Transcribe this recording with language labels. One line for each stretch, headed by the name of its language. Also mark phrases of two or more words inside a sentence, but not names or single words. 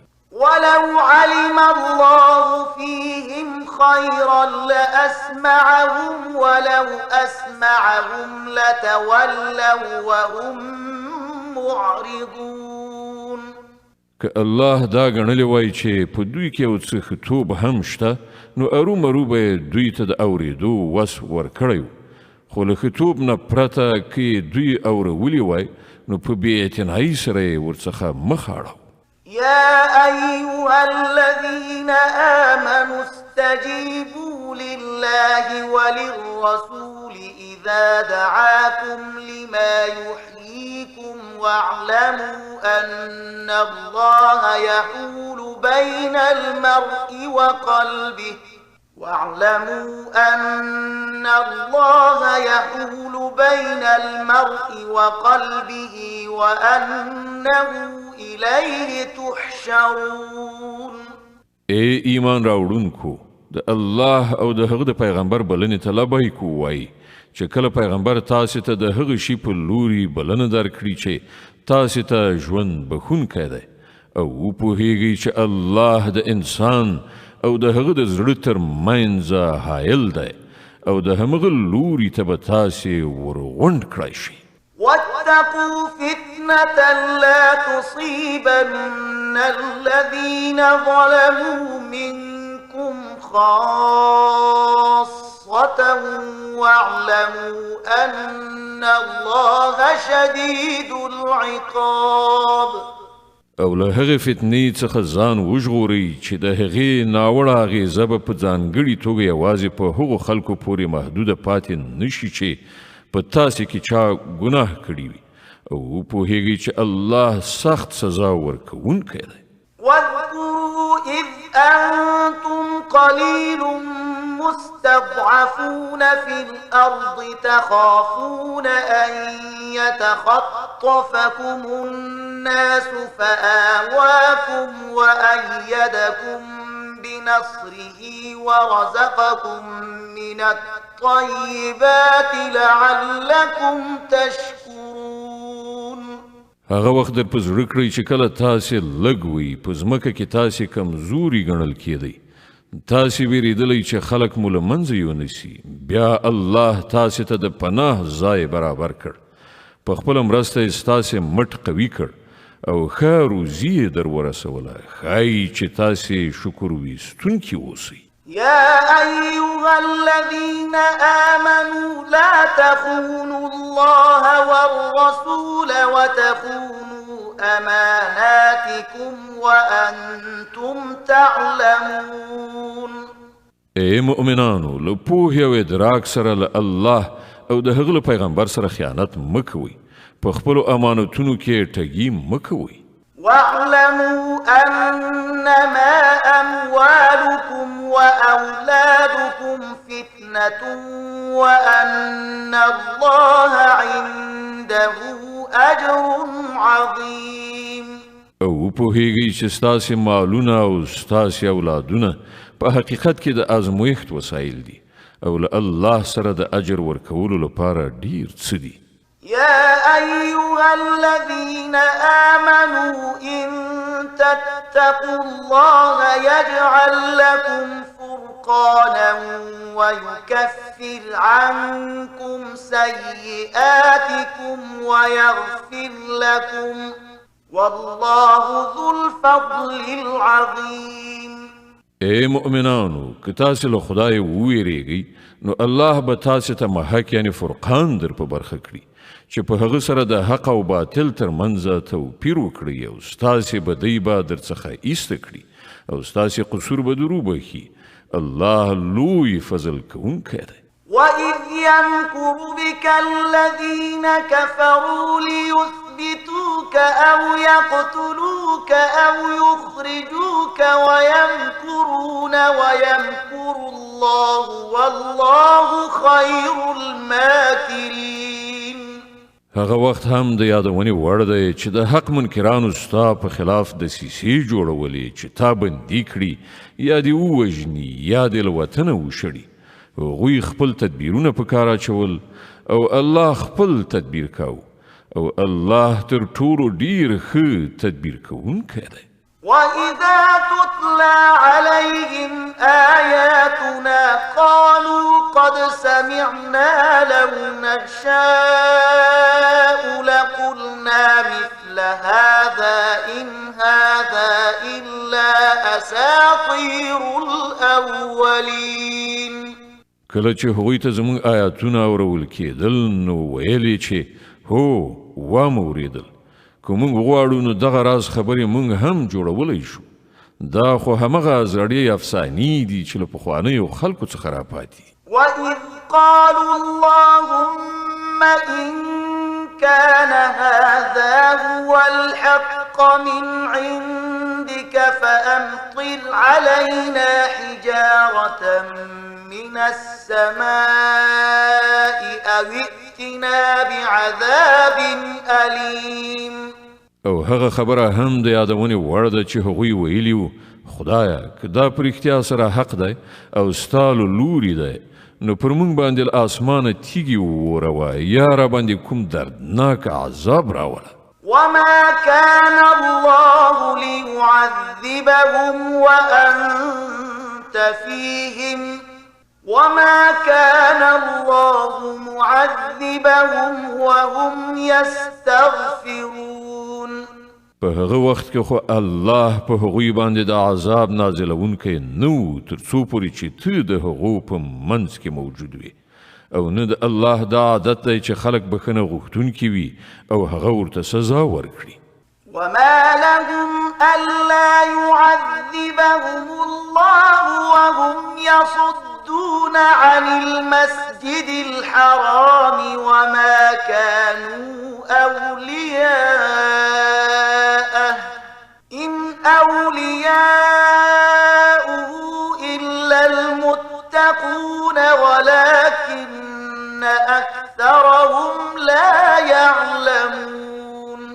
Arabic: ولو علم الله فيهم خيرا لأسمعهم ولو أسمعهم لتولوا وهم معرضون.
Pashto: که الله دا ګڼلی وای چې په دوی کې یو څه ښه هم شته نو ارومرو به دوی ته د اورېدو وس ورکړی و خو له ښه نه پرته که دوی اورولي وای نو په بې اعتنایي سره یې ورڅخه مخ اړو.
Arabic: يا أيها الذين آمنوا استجيبوا لله وللرسول إذا دعاكم لما يحييكم واعلموا أن الله يحول بين المرء وقلبه وأنه إليه تحشرون.
Pashto: ای ایمان راوړونکو د الله او د هغه د پیغمبر بلنې ته لبیک ووایئ چې کله پیغمبر تاسې ته د هغه شي په لوري بلنه درکړي چې تاسې ته ژوند بښونکی دی او وپوهیږئ چې الله د انسان او د هغه د زړه تر منځه حایل دی او د همغه لوري ته به تاسې ورغونډ کړی شي.
Arabic: واتقوا فتنة لا تصيبن الذين ظلموا منكم خاصة واعلموا أن الله شديد العقاب.
Pashto: او له هغې فتنې څخه ځان وژغورئ چې د هغې ناوړه اغېزه به په ځانګړې توګه یوازې په هغو خلکو پورې محدوده پاتې نشي چې په تاسې کې چا ګناه کړي وي او وپوهیږئ چې الله سخت سزا ورکوونکی دی.
Arabic: واذكروا إذ أنتم قليل مستضعفون في الأرض تخافون أن يتخطفكم الناس فآواكم وأيدكم بنصره ورزقكم من الطيبات لعلكم تشكرون.
Pashto: هغه وخت در په زړه کړئ چې کله تاسې لږ وئ په ځمکه کې تاسې کمزوري ګڼل کېدئ تاسې ویریدلی چې خلک مو له منځه یونیسي بیا الله تاسې ته د پناه ځای برابر کړ په خپله مرسته یې ستاسې مټ قوي کړ او ښه روزي یې در ورسوله ښایي چې تاسې شکر ویستونکي اوسئ
Arabic: يا أيها الذين آمنوا لا تخونوا الله والرسول وتخونوا أماناتكم وأنتم تعلمون
Pashto: اے مؤمنانو له پوهې او ادراک سره له الله او د هغه له پیغمبر سره خیانت مه کوئ په خپلو امانتونو کې ټګي مه کوئ
Arabic: واعلموا أنما أموالكم وأولادكم فتنة وأن الله عنده أجر عظيم
Pashto: او پوهیږئ چې ستاسې مالونه او ستاسې اولادونه په حقیقت کې د ازمویښت وسایل دي او له الله سره د اجر ورکولو لپاره ډیر څه دي
Arabic: يا أيها الذين آمنوا إن تتقوا الله يجعل لكم فرقانا ويكفر عنكم سيئاتكم ويغفر لكم والله ذو الفضل العظيم
Pashto: اے مؤمنانو که تاسې له خدای وویریږئ نو الله به تاسې ته محک یعنی فرقان در په برخه کړي چې په هغه سره د حق او باطل ترمنځ توپیر وکړي او ستاسې بدۍ به درڅخه ایسته کړي او ستاسې قصور به در وبخي الله لوی فضل کوونکی دی
Arabic: وإذ يمكر بك الذين كفروا ليثبتوك أو يقتلوك أو يخرجوك ويمكرون ويمكر الله والله خير الماكرين
Pashto: هغه وخت هم د یادونې وړ دی چې د حق منکرانو ستا په خلاف دسیسې جوړولې چې تا بندي کړي یا دې ووژني یا دې له وطنه وشړي هغوی خپل تدبیرونه په کار اچول او الله خپل تدبیر کاو او الله تر ټولو ډیر ښه تدبیر کوونکی دی
Arabic: وإذا تتلى عليهم آياتنا قالوا قد سمعنا لو نشاء لقلنا مثل هذا إن هذا إلا أساطير الأولين
Pashto: کله چې هغوی ته زموږ آیاتونه اورول کېدل نو ویلې چې هو واوریدل که موږ غواړو نو دغه راز خبرې موږ هم جوړولی شو دا خو همغه زړې افسانې دي چې له پخوانیو خلکو څخه راپاتې
Arabic: وإذ قالوا اللهم إن كان هذا هو الحق من عندك فأمطر علينا حجارة من السماء أو ائتنا بعذاب أليم
Pashto: او هغه خبره هم د یادونې وړ ده چې هغوی ویلي وو خدایه که دا په رښتیا سره حق دی او ستا له لوري دی نو پر موږ باندې له اسمانه تیږې ووروه یا راباندې کوم دردناک عذاب راوله
Arabic: وما كان الله ليعذبهم وأنت فيهم وما كان الله معذبهم وهم يستغفرون
Pashto: په هغه وخت کې خو الله په هغوی باندې د عذاب نازلونکی نو تر څو پورې چې ته د هغو په منځ کې موجود وي او نه د الله دا عادت دی چې خلک بخښنه غوښتونکي وي او هغه ورته سزا ورکړي
Arabic: وما لهم ألا يعذبهم الله وهم يصدون عن المسجد الحرام وما كانوا أولياءه إن أولياؤه إلا المتقون ولكن أكثرهم لا يعلمون